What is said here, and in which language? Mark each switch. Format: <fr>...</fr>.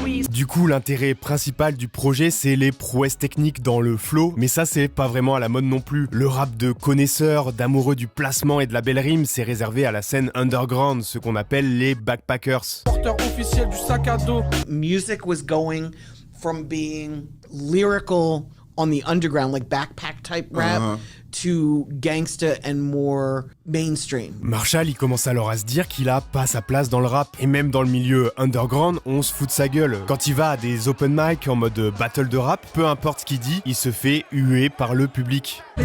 <fr>Du coup, l'intérêt principal du projet, c'est les prouesses techniques dans le flow, mais ça, c'est pas vraiment à la mode non plus. Le rap de connaisseurs, d'amoureux du placement et de la belle rime, c'est réservé à la scène underground, ce qu'on appelle les backpackers. Porteur officiel du sac à dos.</fr> <en>Music was going from being lyrical on the underground, like backpack type rap, to gangsta and more mainstream.</en> <fr>Marshall, il commence alors à se dire qu'il a pas sa place dans le rap. Et même dans le milieu underground, on se fout de sa gueule. Quand il va à des open mic en mode battle de rap, peu importe ce qu'il dit, il se fait huer par le public.</fr>